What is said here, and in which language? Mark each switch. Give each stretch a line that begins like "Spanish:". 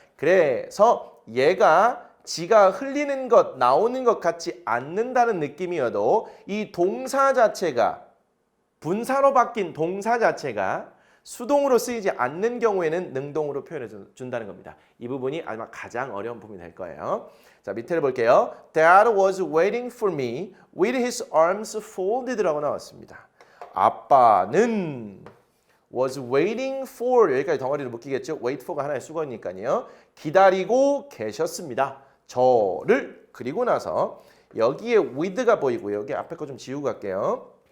Korean: 그래서 얘가 지가 흘리는 것, 나오는 것 같지 않는다는 느낌이어도 이 동사 자체가 분사로 바뀐 동사 자체가 수동으로 쓰이지 않는 경우에는 능동으로 표현해 준다는 겁니다. 이 부분이 아마 가장 어려운 부분이 될 거예요. 자, 밑에를 볼게요.
English: Dad was waiting for me with his arms folded
Korean: 라고 나왔습니다. 아빠는
English: was waiting for
Korean: 여기까지 덩어리를 묶이겠죠. wait for가 하나의 수거니까요. 기다리고 계셨습니다. 저를 그리고 나서 여기에 with가 보이고요. 여기 앞에 거 좀 지우고 갈게요.